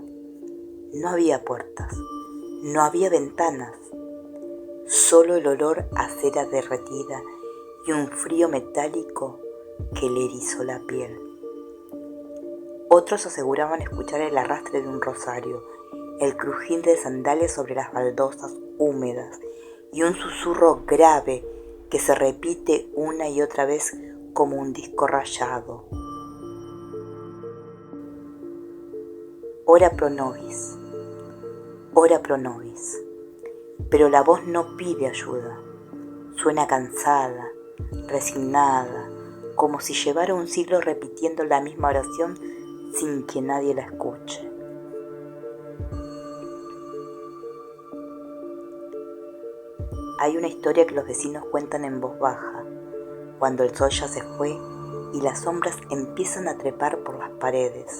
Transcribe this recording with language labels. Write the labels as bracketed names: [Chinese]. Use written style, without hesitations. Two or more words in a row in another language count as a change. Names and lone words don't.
[Spanish] No había puertas, no había ventanas, solo el olor a cera derretida y un frío metálico que le erizó la piel. Otros aseguraban escuchar el arrastre de un rosario, el crujir de sandalias sobre las baldosas húmedas y un susurro grave que se repite una y otra vez como un disco rayado. [Latin] Ora pro nobis, ora pro nobis. [Spanish] Pero la voz no pide ayuda. Suena cansada, resignada, como si llevara un siglo repitiendo la misma oración sin que nadie la escuche. Hay una historia que los vecinos cuentan en voz baja, cuando el sol ya se fue y las sombras empiezan a trepar por las paredes.